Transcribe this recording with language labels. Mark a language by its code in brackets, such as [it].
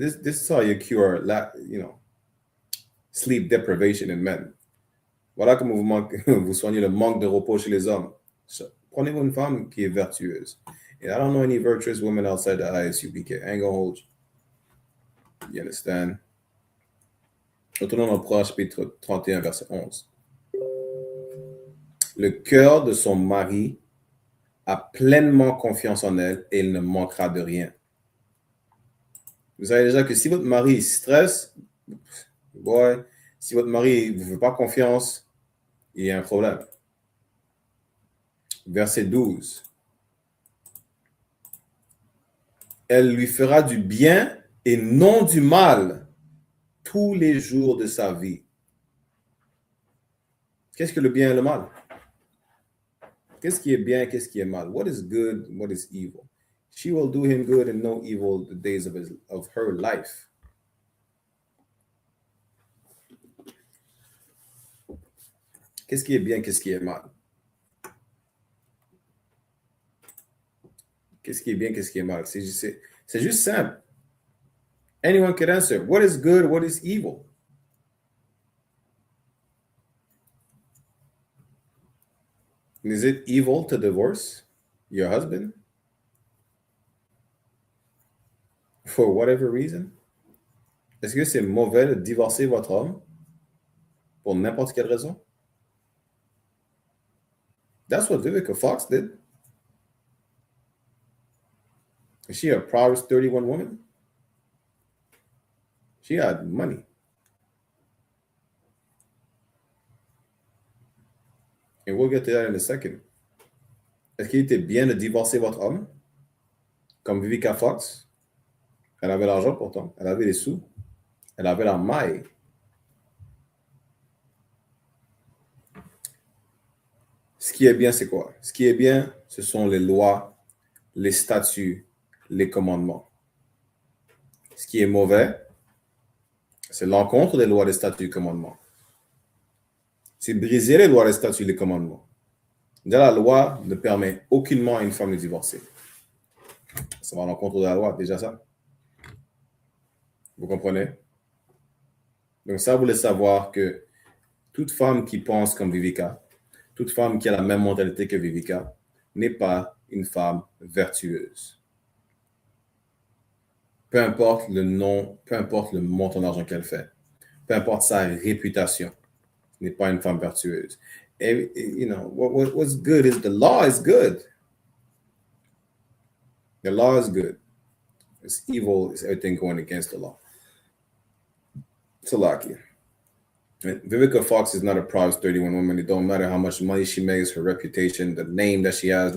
[en] This is how you cure, sleep deprivation in men. [fr] Voilà comment vous soignez le manque de repos chez les hommes. Prenez-vous une femme qui est vertueuse. [en] And I don't know any virtuous women outside the I.S.U.P.K. I ain't gonna hold you. You understand? [fr] Retournons dans Proverbe chapitre 31, verset 11. Le cœur de son mari a pleinement confiance en elle et il ne manquera de rien. Vous savez déjà que si votre mari stresse, si votre mari ne vous fait pas confiance, il y a un problème. Verset 12. Elle lui fera du bien et non du mal tous les jours de sa vie. Qu'est-ce que le bien et le mal? Qu'est-ce qui est bien, qu'est-ce qui est mal? [en] What is good, what is evil? She will do him good and no evil the days of her life. [fr] Qu'est-ce qui est bien, qu'est-ce qui est mal? Qu'est-ce qui est bien, qu'est-ce qui est mal? C'est juste simple. [en] Anyone could answer. What is good, what is evil? Is it evil to divorce your husband? For whatever reason? Est-ce que c'est mauvais de divorcer votre homme pour n'importe quelle raison? That's what Vivica Fox did. Is she a Proverbs 31 woman? She had money. And we'll get to that in a second. [fr] Est-ce qu'il était bien de divorcer votre homme? Comme Vivica Fox? Elle avait l'argent pourtant. Elle avait les sous. Elle avait la maille. Ce qui est bien, c'est quoi? Ce qui est bien, ce sont les lois, les statuts, les commandements. Ce qui est mauvais, c'est l'encontre des lois, des statuts, des commandements. C'est briser les lois, les statuts, les commandements. Déjà, la loi ne permet aucunement à une femme de divorcer. Ça va à l'encontre de la loi, déjà ça. Vous comprenez? Donc ça, vous voulez savoir que toute femme qui pense comme Vivica, toute femme qui a la même mentalité que Vivica, n'est pas une femme vertueuse. Peu importe le nom, peu importe le montant d'argent qu'elle fait, peu importe sa réputation, n'est pas une femme vertueuse. [en] And, you know, what's good is the law is good. The law is good. It's evil, it's everything going against the law. Salakia. Vivica Fox is not a Proverbs 31 woman. It don't matter how much money she makes, her reputation, the name that she has.